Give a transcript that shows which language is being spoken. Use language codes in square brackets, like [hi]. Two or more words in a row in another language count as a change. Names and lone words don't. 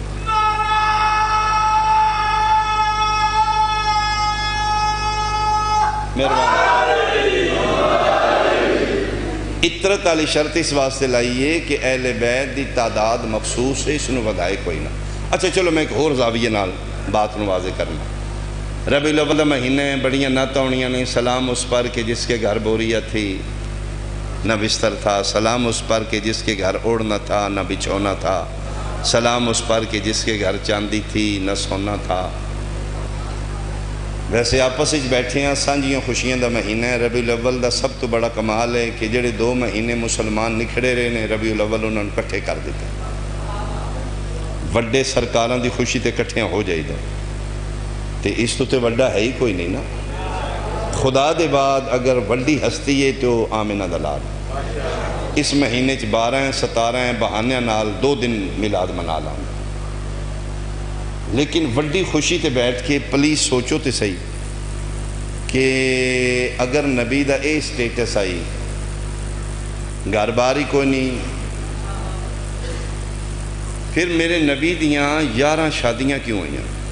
[pa] اطرت علی شرط اس واسطے لائیے کہ اہل بیت دی تعداد مخصوص ہے، اس نے ودھائے کوئی نہ۔ اچھا چلو میں ایک اور زاویے نال بات نو واضح کرنا۔ ربیع الاول مہینے بڑیاں نعتاں ہونیاں نے، [ur] سلام اس پر کہ جس کے گھر بوریا تھی نہ بستر تھا، سلام اس پر کہ جس کے گھر اوڑ نہ تھا نہ بچھونا تھا، سلام اس پر کہ جس کے گھر چاندی تھی نہ سونا تھا۔ [pa] ویسے آپس اچ بیٹھے ہیں، سانجیاں خوشیاں دا مہینہ ہے۔ ربیع الاول دا سب تو بڑا کمال ہے کہ جڑے 2 مہینے مسلمان نکھڑے رہے نے، ربیع الاول انہوں نے کٹھے کر دیتے، وڈے سرکاراں دی خوشی تے کٹھیاں ہو جائی دے، تے اس تو تے وڈا ہے ہی کوئی نہیں نا۔ خدا دے بعد اگر وڈی ہستی ہے تو آمنہ دلال، اس مہینے 12 17 بہانیاں نال 2 دن میلاد منا لاں، لیکن وڈی خوشی تے بیٹھ کے پلیز سوچو تے صحیح کہ اگر نبی دا اے سٹیٹس آئی، گھر باری کوئی نہیں، پھر میرے نبی دیاں 11 شادیاں کیوں ہوئیں؟